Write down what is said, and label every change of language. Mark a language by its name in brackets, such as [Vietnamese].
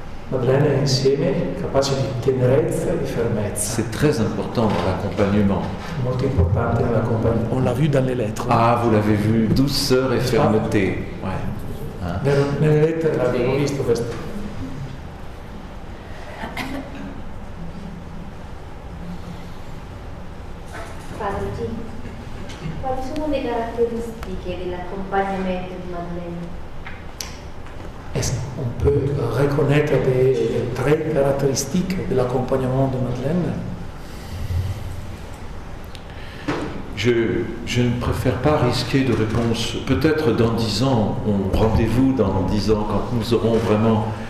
[Italian] Madeleine è insieme capace di tenerezza e di fermezza. [French] C'est très important dans l'accompagnement. [Italian] Molto importante nell'accompagnement. [French] On l'a vu dans les lettres. Ah, vous l'avez vu, douceur et fermeté. Ouais. Hein? [Italian] Nelle lettere l'abbiamo visto questo. Padre G, quali sono le caratteristiche dell'accompagnamento di Madeleine? [French] On peut reconnaître des traits caractéristiques de l'accompagnement de Madeleine. Je ne préfère pas risquer de réponse. Peut-être dans 10 ans, rendez-vous dans 10 ans, quand nous aurons vraiment